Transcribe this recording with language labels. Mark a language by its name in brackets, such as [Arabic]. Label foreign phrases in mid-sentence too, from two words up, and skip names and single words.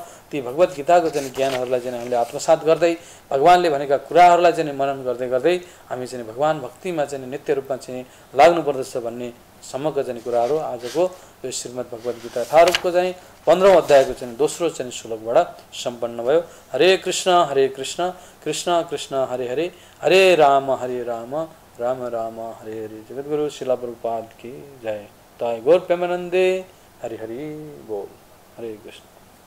[Nepali] ती भगवत गीताको चाहिँ ज्ञानहरूलाई चाहिँ हामीले आत्मसात गर्दै भगवानले भनेका कुराहरूलाई चाहिँ मनन गर्दै गर्दै हामी चाहिँ भगवान भक्तिमा चाहिँ नित्य रूपमा चाहिँ लाग्नुपर्दछ भन्ने सम्मको चाहिँ कुराहरू आजको यो श्रीमद् भगवत गीता यथारूपको चाहिँ 15औं अध्यायको चाहिँ दोस्रो चाहिँ श्लोकबाट सम्पन्न भयो। हरे कृष्ण कृष्ण कृष्ण हरे हरे, हरे राम राम राम हरे हरे। [Hindi] जगद्गुरु शिला प्रभुपाद की जय। [Bangla] ताय गौर प्रेमानंदे। हरि हरि बोल। हरे कृष्ण।